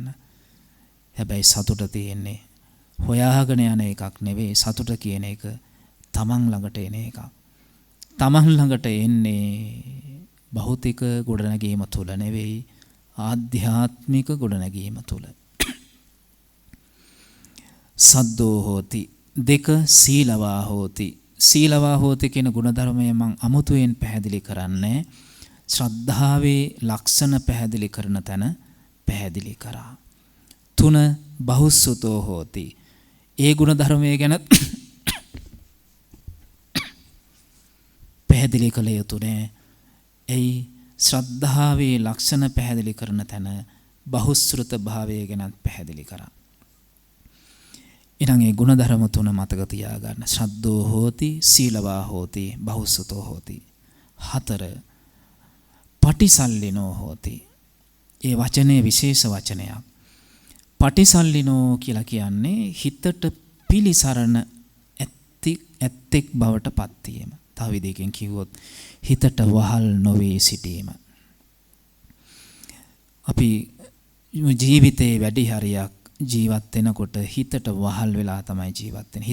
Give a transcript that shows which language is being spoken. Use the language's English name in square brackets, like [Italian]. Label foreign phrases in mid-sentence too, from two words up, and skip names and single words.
[Sinhala] හැබැයි සතුට තියෙන්නේ හොයාගෙන යන එකක් නෙවෙයි. සතුට කියන එක තමන් ළඟට එන එකක්. තමන් ළඟට එන්නේ භෞතික ගොඩනැගීම තුල නෙවෙයි, ආධ්‍යාත්මික ගොඩනැගීම තුල. [Pali] සද්දෝ හෝති දෙක සීලවා හෝති. සීලවා හෝති [Sinhala] කියන ගුණධර්මය මම අමුතුවෙන් පැහැදිලි කරන්නේ ශ්‍රද්ධාවේ ලක්ෂණ පැහැදිලි කරන තැන පැහැදිලි කරා. 3 [Pali] බහුසුතෝ හෝති. [Sinhala] ඒ ගුණධර්මය ගැන පැහැදිලි කළ යුතුනේ. එයි ශ්‍රද්ධාවේ ලක්ෂණ පැහැදිලි කරන තැන බහුශ්‍රත භාවය ගැන පැහැදිලි කරා. ඊළඟ ඒ ගුණධර්ම 3 මතක තියාගන්න. [Pali] ශ්‍රද්ධෝ හෝති, සීලවා හෝති, බහුසුතෝ හෝති. 4 පටිසල්ලිනෝ හෝති. [Sinhala] ඒ වචනේ විශේෂ වචනයක්. පටිසල්ලිනෝ කියලා කියන්නේ හිතට පිලිසරණ ඇත්තෙක් බවට පත් වීම. තව විදිහකින් කිව්වොත් හිතට වහල් නොවේ සිටීම. අපි ජීවිතේ වැඩි හරියක් ජීවත් වෙනකොට හිතට වහල් වෙලා තමයි ජීවත් වෙන්නේ.